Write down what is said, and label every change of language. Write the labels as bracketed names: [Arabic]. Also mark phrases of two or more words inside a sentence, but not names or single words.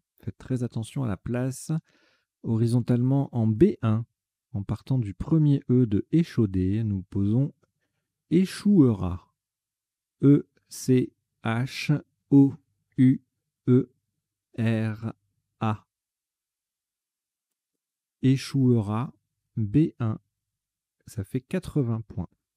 [French] Faites très attention à la place. Horizontalement en B1, en partant du premier E de échaudé, nous posons échouera. E-C-H-O-U-E-R-A. Échouera B1. Ça fait 80 points.